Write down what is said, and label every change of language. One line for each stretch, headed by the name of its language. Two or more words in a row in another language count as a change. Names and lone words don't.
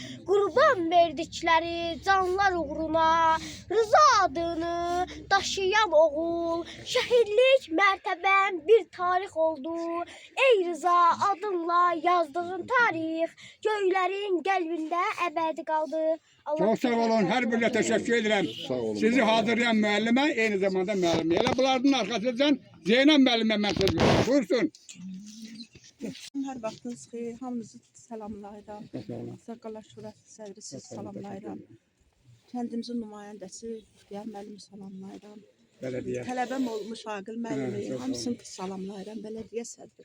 Azerbaijani: Qurban verdikləri canlar uğruna. Rıza adını daşıyan oğul. Şəhidlik mərtəbən bir tarix oldu. Ey Rıza adınla yazdığın tarix göylərin qəlbində əbədi qaldı.
Turkish: Çok sağ olun. Her birine teşekkür ederim. Sizi hazırlayan müellime aynı zamanda müellime. Hele bunların arkasından Zeynep müellime mesaj veriyor. Buyursun.
Azerbaijani: Hər vaxtınız xeyir. Hamınızı salamlayıram. Saqqala Şurası sədri siz salamlayıram. Kəndimizin nümayəndəsi İxtiyar müəllimi salamlayıram.
Turkish: Belediye.
Azerbaijani: Tələbəm olmuş Aqil müəllimi hamısını salamlayıram. Bələdiyyə sədri